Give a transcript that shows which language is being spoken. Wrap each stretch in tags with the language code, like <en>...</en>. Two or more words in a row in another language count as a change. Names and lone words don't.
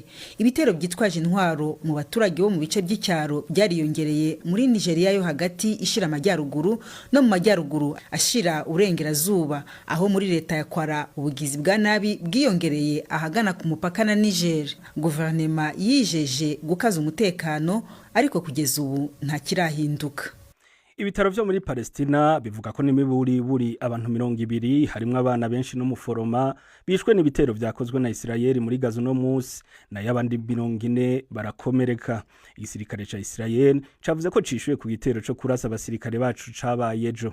<rw>Ibitero byitwaje intwaro mu baturage bo mu bice by'icyaro byariyongereye muri Nigeria yo hagati ishira amajyaruguru no mu majyaruguru ashira urengerazuba, aho muri leta ya Kwara ubugizi bwa nabi bwiyongereye ahagana ku mupaka na Niger. Guverinoma yijeje gukaza umutekano, ariko kugeza ubu nta kirahinduka.</rw> <rn>Ibitaro vyo muri Palestina bivuga ko buri abantu 200 harimwo abana benshi n'umuforoma bishwe n'ibitero vyakozwe na Israel muri Gaza no musi, na yabandi 40 barakomereka. Igisirikare ca Israel cavuze ko cishuye ku gitero co kurasa abasirikare bacu cabaye ejo.</rn>